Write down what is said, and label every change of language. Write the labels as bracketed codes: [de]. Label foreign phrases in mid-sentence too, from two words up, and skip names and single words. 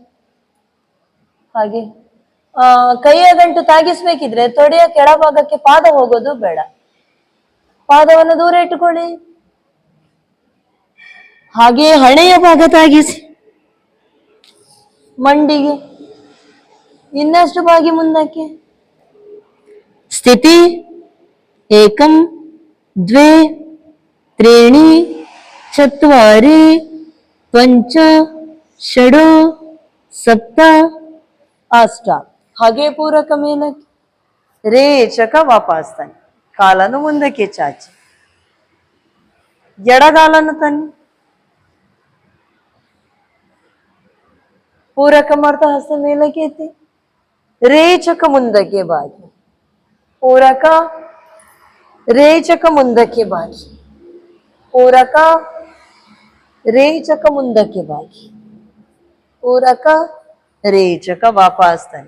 [kn] ಹಾಗೆ ಕೈಯ ಗಂಟು ತಾಗಿಸ್ಬೇಕಿದ್ರೆ ತೊಡೆಯ ಕೆಳಭಾಗಕ್ಕೆ ಪಾದ ಹೋಗೋದು ಬೇಡ, ಪಾದವನ್ನು ದೂರ ಇಟ್ಟುಕೊಳ್ಳಿ. ಹಾಗೆ ಹಣೆಯ ಭಾಗ ತಾಗಿಸಿ ಮಂಡಿಗೆ, ಇನ್ನಷ್ಟು ಬಾಗಿ ಮುಂದಕ್ಕೆ. [sa] ಸ್ಥಿತಿ ಏಕಂ ದ್ವೇ त्रीणि चत्वारि पंच षडो सप्त ಅಷ್ಟ. [kn] ಹಾಗೆ ಪೂರಕ ಮೇಲಕ್ಕೆ ರೇಚಕ ವಾಪಸ್ ತನ್ನಿ. ಕಾಲನ್ನು ಮುಂದಕ್ಕೆ ಚಾಚಿ, ಎಡಗಾಲನ್ನು ತನ್ನಿ. ಪೂರಕ ಮಾಡ್ತಾ ಹಸ್ತ ಮೇಲಕ್ಕೆ ಎತ್ತಿ, ರೇಚಕ ಮುಂದಕ್ಕೆ ಬಾಗಿ, ಪೂರಕ ರೇಚಕ ಮುಂದಕ್ಕೆ ಬಾಗಿ, ಪೂರಕ ರೇಚಕ ಮುಂದಕ್ಕೆ ಬಾಗಿ, ಪೂರಕ ರೇಚಕ ವಾಪಸ್ ತನ್ನಿ.